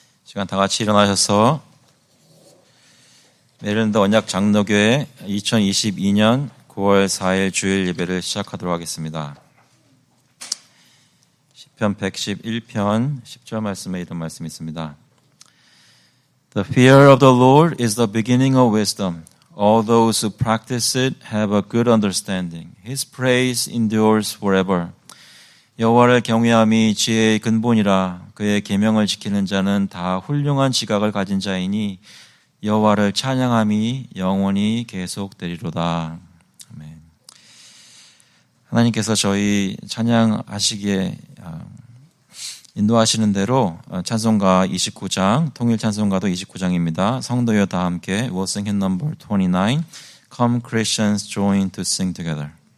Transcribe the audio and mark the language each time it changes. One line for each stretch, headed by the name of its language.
Korean: 시간 다 같이 일어나셔서 메릴랜드 언약 장로교회 2022년 9월 4일 주일 예배를 시작하도록 하겠습니다. 시편 111편 10절 말씀에 이런 말씀이 있습니다.
English: The fear of the Lord is the beginning of wisdom. All those who practice it have a good understanding. His praise endures forever.
Korean: 여호와를 경외함이 지혜의 근본이라. 그의 계명을 지키는 자는 다 훌륭한 지각을 가진 자이니 여호와를 찬양함이 영원히 계속되리로다. 아멘. 하나님께서 저희 찬양하시기에 인도하시는 대로 찬송가 29장, 통일 찬송가도 29장입니다. 성도여 다 함께
English: We'll sing hymn number 29. Come Christians join to sing together.